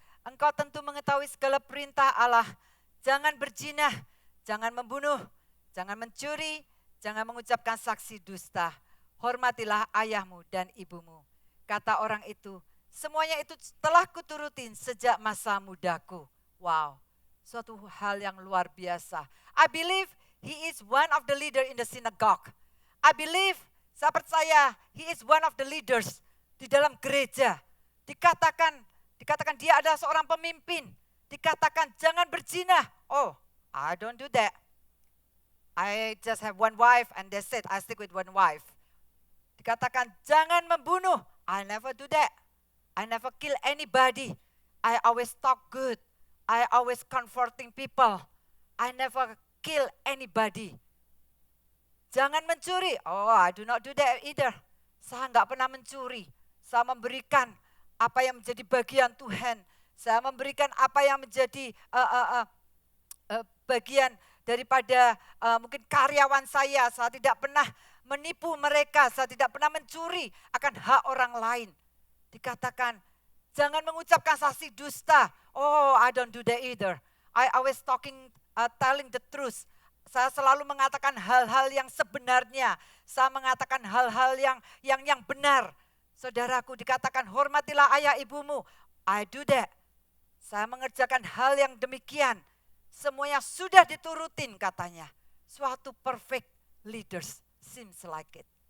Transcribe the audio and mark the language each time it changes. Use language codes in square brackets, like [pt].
[id] Engkau tentu mengetahui segala perintah Allah. Jangan berzina, jangan membunuh, jangan mencuri, jangan mengucapkan saksi dusta. Hormatilah ayahmu dan ibumu. Kata orang itu, semuanya itu telah kuturutin sejak masa mudaku. Wow, suatu hal yang luar biasa. [en] I believe he is one of the leader in the synagogue. I believe, [id] saya percaya, [en] he is one of the leaders [id] di dalam gereja. Dikatakan dia adalah seorang pemimpin. Dikatakan jangan berzina. [en] Oh, I don't do that. I just have one wife and that's it. I stick with one wife. [id] Dikatakan jangan membunuh. [en] I never do that. I never kill anybody. I always talk good. I always comforting people. I never kill anybody. [id] Jangan mencuri. [en] Oh, I do not do that either. [id] Saya enggak pernah mencuri. Saya memberikan apa yang menjadi bagian Tuhan. Saya memberikan apa yang menjadi bagian daripada mungkin karyawan saya. Saya tidak pernah menipu mereka. Saya tidak pernah mencuri akan hak orang lain. Dikatakan, jangan mengucapkan saksi dusta. [en] Oh, I don't do that either. I always telling the truth. [id] Saya selalu mengatakan hal-hal yang sebenarnya. Saya mengatakan hal-hal yang benar. Saudaraku, dikatakan hormatilah ayah ibumu. [en] I do that. [id] Saya mengerjakan hal yang demikian. Semuanya sudah diturutin katanya. [en] Suatu perfect leaders seems like it.